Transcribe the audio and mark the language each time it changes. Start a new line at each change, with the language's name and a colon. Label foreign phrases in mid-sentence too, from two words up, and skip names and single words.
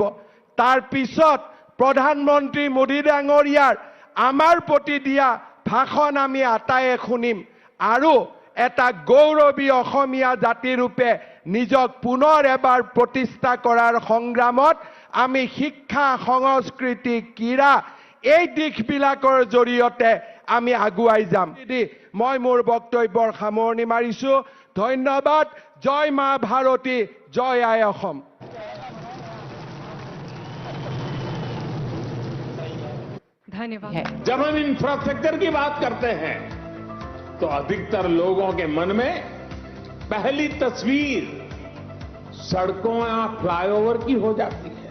Assamese: তাৰ পিছত প্ৰধানমন্ত্ৰী মোদী ডাঙৰীয়াৰ আমাৰ প্ৰতি দিয়া ভাষণ আমি আটায়ে শুনিম আৰু এটা গৌৰৱী অসমীয়া জাতিৰূপে নিজক পুনৰ এবাৰ প্ৰতিষ্ঠা কৰাৰ সংগ্ৰামত আমি শিক্ষা, সংস্কৃতি, ক্ৰীড়া এই দিশবিলাকৰ জৰিয়তে আমি আগুৱাই যাম। মই মোৰ বক্তব্যৰ সামৰণি মাৰিছোঁ। ধন্যবাদ। জয় মা ভাৰতী, জয় আই অসম।
Hindi: धन्यवाद। जब हम इंफ्रास्ट्रक्चर की बात करते हैं तो अधिकतर लोगों के मन में पहली तस्वीर सड़कों या फ्लाईओवर की हो जाती है।